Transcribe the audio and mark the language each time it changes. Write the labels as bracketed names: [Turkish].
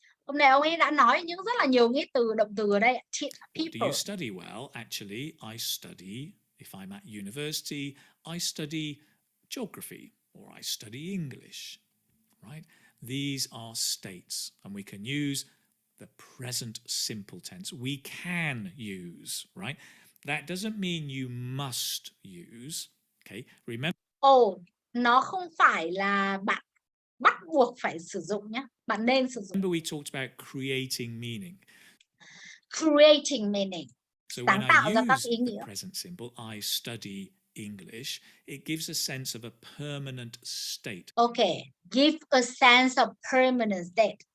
[Vietnamese] Hôm nay ông ấy đã nói những rất là nhiều nghĩa từ, động từ ở đây. [English] What do you study? Well, actually, I study, if I'm at university, I study geography or I study English, right? These are states, and we can use the present simple tense. We can use, right? That doesn't mean you must use, okay? Remember. [Vietnamese] Nó không phải là bạn bắt buộc phải sử dụng nhé. Bạn nên sử dụng. [English] Remember we talked about creating meaning. Creating meaning. So when I use the present simple, I study English, it gives a sense of a permanent state. Okay, give a sense of permanent state.